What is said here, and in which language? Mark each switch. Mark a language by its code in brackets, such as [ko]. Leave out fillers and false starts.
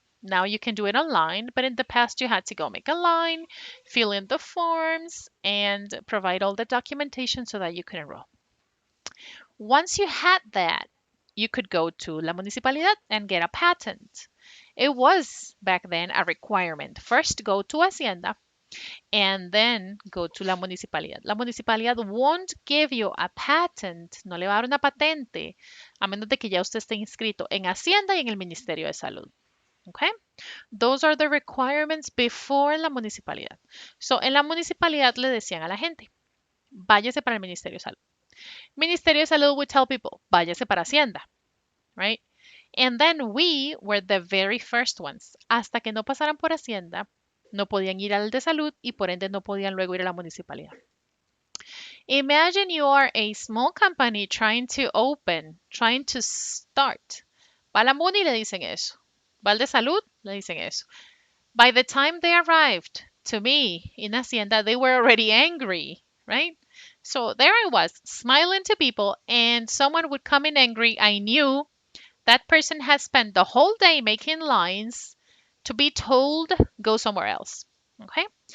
[en] Now you can do it online, but in the past you had to go make a line, fill in the forms, and provide all the documentation so that you could enroll. Once you had that, you could go to La Municipalidad and get a patent. It was back then a requirement. First go to Hacienda and then go to la municipalidad. La municipalidad won't give you a patent, [es] no le va a dar una patente, a menos de que ya usted esté inscrito en Hacienda y en el Ministerio de Salud. Okay? [en] Those are the requirements before [es] la municipalidad. So, en la municipalidad le decían a la gente, váyase para el Ministerio de Salud. [en] Ministerio de Salud would tell people, [es] váyase para Hacienda, [en] right? And then we were the very first ones. [es] Hasta que no pasaran por Hacienda, no podían ir al de salud y por ende no podían luego ir a la municipalidad. [en] Imagine you are a small company trying to open, trying to start. [es] Va a la muni y le dicen eso. Va al de salud, le dicen eso. [en] By the time they arrived to me in Hacienda, they were already angry, right? So there I was, smiling to people, and someone would come in angry. I knew that person has spent the whole day making lines to be told go somewhere else. Okay?